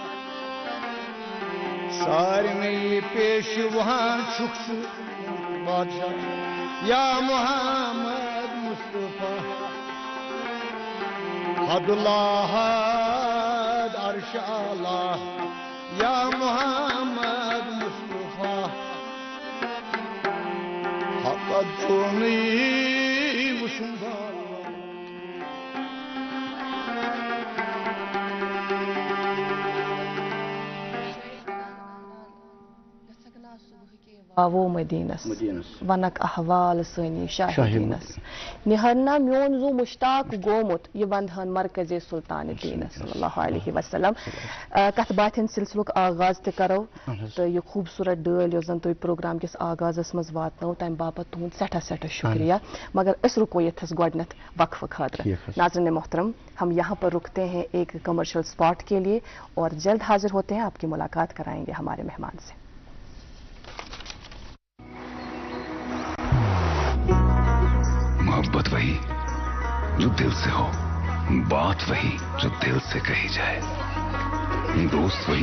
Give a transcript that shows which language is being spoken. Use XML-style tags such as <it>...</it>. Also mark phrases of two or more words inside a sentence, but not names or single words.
<ks>सारनी पेशवन शुक्र बादशाह या मोहम्मद मुस्तफा हदुल्लाह अर्श आला या मोहम्मद मुस्तफा हक़द चोनी वुशन वो मदीनस वनक अहवाल सनी शाहीनस निहरना म्योन जो मुश्ताक गोमुत ये बंधन मरकज़े सुल्तान दीनस</ks> <ar>صلى الله عليه</ar> <ks>वसल्लम कथ बातन सिलसिलुक आगाज ते करो तो ये खूबसूरत डल यो जन तुम प्रोग्राम किस आगाजस मज वातनो तम बापत तुहद सठा सठा शुक्रिया मगर अस रुको यथस गोडनत वक्फ खातर</ks> <hi>नाज़रीन मोहतरम हम यहाँ पर रुकते हैं एक कमर्शियल स्पॉट के लिए और जल्द हाजिर होते हैं आपकी मुलाकात कराएंगे हमारे मेहमान से मोहब्बत वही जो दिल से हो बात वही जो दिल से कही जाए दोस्त वही</hi>